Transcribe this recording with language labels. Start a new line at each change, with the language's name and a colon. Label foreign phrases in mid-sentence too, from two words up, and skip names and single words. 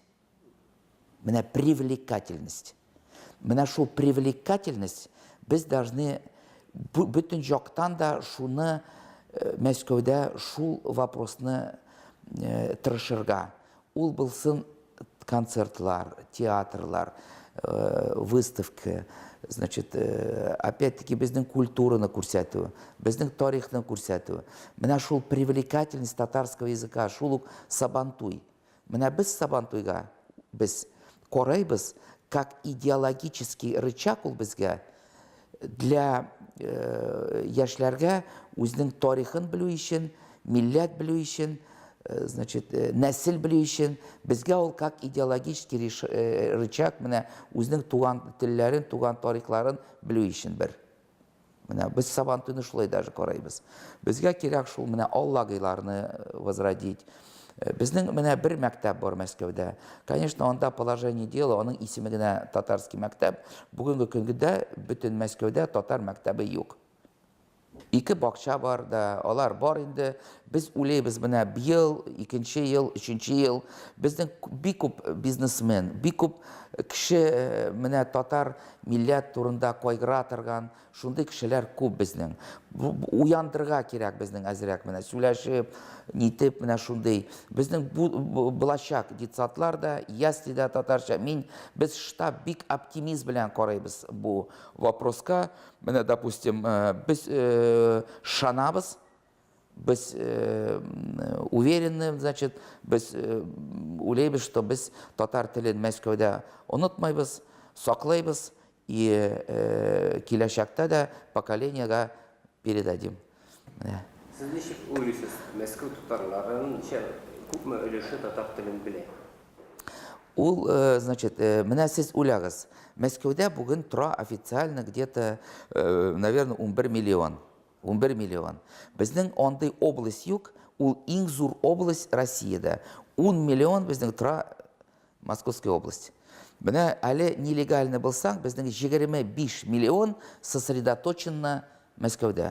Tatar: Менә привлекательность. Менә шул привлекательность без должны бөтен жактан да шуны Мәскәүдә шул вопросны тырышырга. Ул булсын концертлар, театрлар, выставка, значит, опять-таки безнең культураны күрсәтү, безнең тарихны күрсәтү. Менә шул
Russian: привлекательность татарского языка,
Tatar: шул сабантуй. Менә без сабантуйга без карайбыз,
Russian: как идеологический рычаг
Tatar: ул безгә для яшьләргә үзенең тарихын белү өчен, милләт белү өчен, значит, нәсел белү өчен, безгә ул
Russian: как идеологический рычаг
Tatar: менә үзенең туган телләрен, туган тарихларын белү өчен бер. Менә без сабантуйны шулай даже карайбыз. Безгә кирәк шул менә Аллагыйларны возродить. Безнең менә бер мәктәп бар Мәскәүдә. Конечно, анда
Russian: положение дела,
Tatar: аның исеме генә татарский мәктәп. Бүгенге көндә бөтен Мәскәүдә татар мәктәбе юк. Ике бакча бар да, алар бар инде. Без уйлыйбыз менә быел, икенче ел, өченче ел безнең бик күп бизнесмен, бик күп кеше менә татар милләт турында кайгыра торган, шундый кешеләр күп безнең. Уяндырырга кирәк безнең әзрәк менә сөйләшеп, нитеп менә шундый. Безнең булачак детсадлар да, ясли да татарча. Без штаб бик оптимизм белән карыйбыз бу вопроска. Менә, допустим, без шанабыз, біз уверены, значит, біз уйлайбыз, что біз татар телен Мәскәүдә онытмайбыз, саклайбыз и киләчәктә дә поколениягә передадим. Сіз ничек уйлыйсыз, Мәскәү татарларының күпме өлеше татар телен белә? Ул, значит, менә сез уйлагыз, Мәскәүдә бүген тора официально
Russian: где-то, наверное,
Tatar: 11 миллион. 11 миллион. Безнең андый область юк, ул иң зур область Россиядә. 10 миллион безнең тора
Russian: Московская область.
Tatar: Менә әле нелегально булсаң, безнең 25 миллион сосредоточено Мәскәүдә.